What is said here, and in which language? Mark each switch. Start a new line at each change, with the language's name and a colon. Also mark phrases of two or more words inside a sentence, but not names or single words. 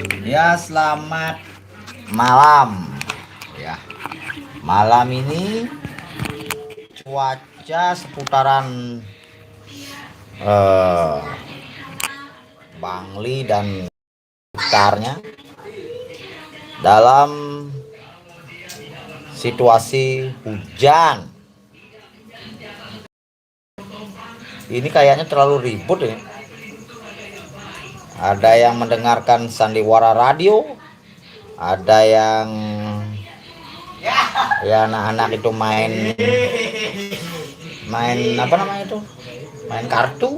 Indonesian: Ya, selamat malam. Ya, malam ini cuaca seputaran eh, Bangli dan sekitarnya dalam situasi hujan. Ini kayaknya terlalu ribut ya. Ada yang mendengarkan sandiwara radio, ada yang ya anak-anak itu main apa namanya itu, main kartu.